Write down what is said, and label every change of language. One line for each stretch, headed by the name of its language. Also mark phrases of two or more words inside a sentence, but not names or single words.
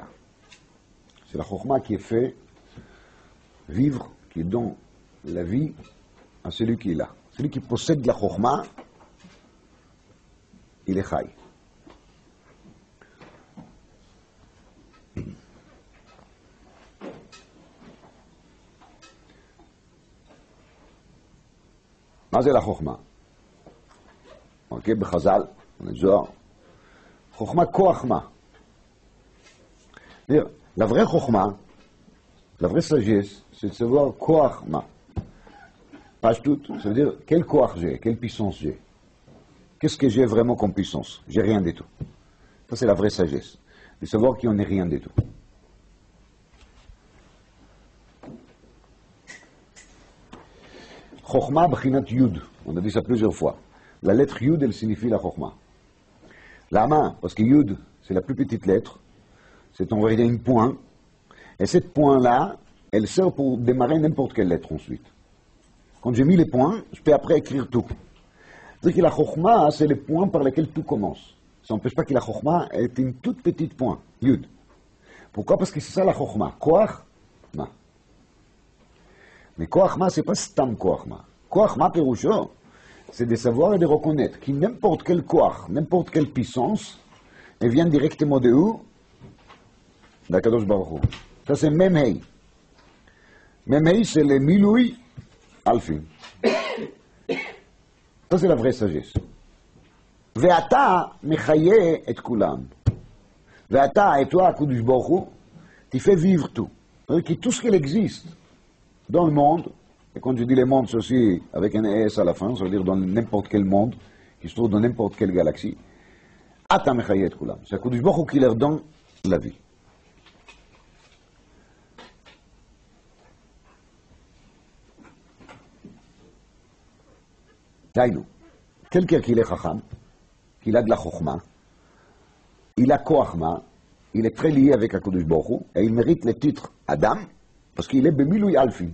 French: C'est la chokma qui est fait vivre, qui donne la vie à celui qui est là. Celui qui possède la chokma, il est chai.
Hebrew: מה זה לחוכמה? אוקיי, בחז"ל, בזוהר, חוכמה כוח מה?
French: La vraie chokma, la vraie sagesse, c'est de savoir
Hebrew: כח מה.
French: Page toute, ça veut dire quel koach j'ai, quelle puissance j'ai. Qu'est-ce que j'ai vraiment comme puissance? J'ai rien du tout. Ça c'est la vraie sagesse, de savoir qu'il n'y en est rien du tout.
Hebrew: חכמה בחינת יוד,
French: on a dit ça plusieurs fois. La lettre yud, elle signifie la chokma. La main, parce que yud, c'est la plus petite lettre, c'est en vérité une point, et cette point-là, elle sert pour démarrer n'importe quelle lettre ensuite. Quand j'ai mis les points, je peux après écrire tout. C'est-à-dire que la chokma, c'est les points par lesquels tout commence. Ça n'empêche pas que la chokma est une toute petite point, yud. Pourquoi? Parce que c'est ça la chokma.
Hebrew: כח מה. Mais כח מה,
French: c'est pas
Hebrew: סתם כח מה. כח מה פירושו,
French: c'est de savoir et de reconnaître que n'importe quel koach, n'importe quelle puissance, elle vient directement de où? d'
Hebrew: הקדוש ברוך הוא.
French: Ça c'est Memhei. Memhei c'est le
Hebrew: מילוי אלפין.
French: Ça c'est la vraie sagesse.
Hebrew: ואתה מחיה את כולם. Ve'ata,
French: et toi,
Hebrew: הקדוש ברוך הוא,
French: tu fais vivre tout. C'est-à-dire que tout ce qu'il existe dans le monde, et quand je dis le monde, c'est aussi avec un S à la fin, ça veut dire dans n'importe quel monde, qui se trouve dans n'importe quelle galaxie,
Hebrew: אתה מחיה את כולם.
French: C'est
Hebrew: הקדוש ברוך הוא
French: qui leur donne la vie. Daïnou, quelqu'un qui est chacham, qui a de la chokma, il a koachma, il est très lié avec
Hebrew: הקדוש ברוך הוא,
French: et il mérite le titre Adam, parce qu'il est
Hebrew: במילוי אלפין.